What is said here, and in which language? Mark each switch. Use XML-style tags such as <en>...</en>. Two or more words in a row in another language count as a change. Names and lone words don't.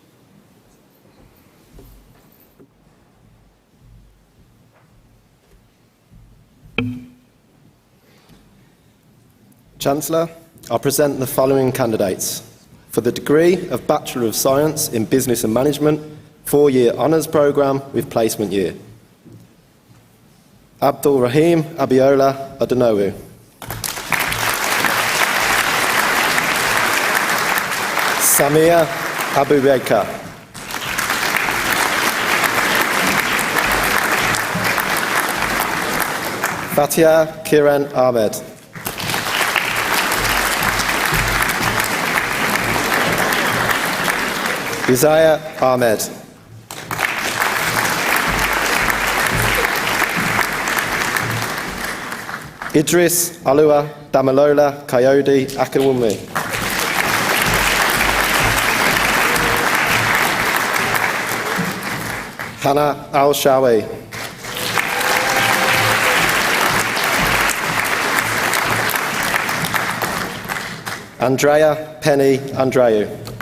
<en>Chancellor, I present the following candidates. For the degree of Bachelor of Science in Business and Management, 4-year honours programme with placement year. Abdul Rahim Abiola Adenawu. Samia Abubakar. Fatia Kiran Ahmed. Isaiah Ahmed. Idris Alua Damalola Coyote Akawumi. Hannah Al-Shawi. Andrea Penny Andreu.</en>